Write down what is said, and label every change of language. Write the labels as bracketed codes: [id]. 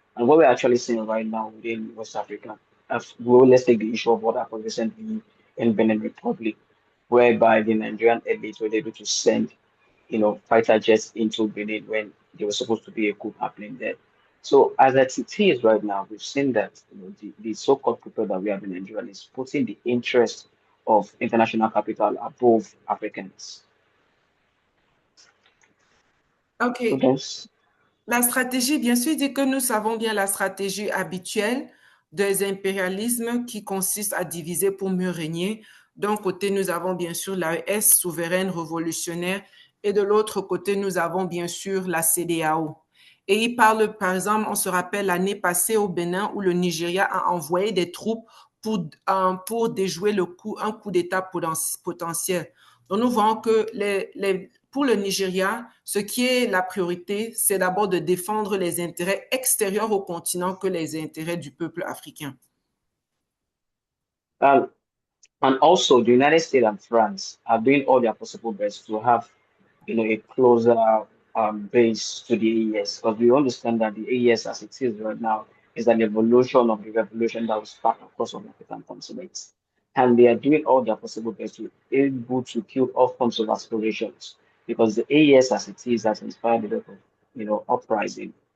[en] And what we're actually seeing right now within West Africa, well, let's take the issue of what happened recently in Benin Republic, whereby the Nigerian elite were able to send, fighter jets into Benin when there was supposed to be a coup happening there. So as it is right now, we've seen that the so-called people that we have in Nigeria is putting the interest of international capital above Africans. OK. Students. [fr] La stratégie, bien sûr, dit que nous savons bien la stratégie habituelle des impérialismes qui consiste à diviser pour mieux régner. D'un côté, nous avons bien sûr l'AES souveraine révolutionnaire et de l'autre côté, nous avons bien sûr la CEDEAO. Et il parle, par exemple, on se rappelle l'année passée au Bénin où le Nigeria a envoyé des troupes pour déjouer un coup d'État potentiel. Donc, nous voyons que pour le Nigeria, ce qui est la priorité, c'est d'abord de défendre les intérêts extérieurs au continent que les intérêts du peuple africain. [en] And also, the United States and France are doing all their possible best to have, a closer base to the AES, because we understand that the AES, as it is right now, is an evolution of the revolution that was sparked across all African continents, and they are doing all their possible best to be able to kill all forms of aspirations, because the AES, as it is, has inspired a lot of, uprising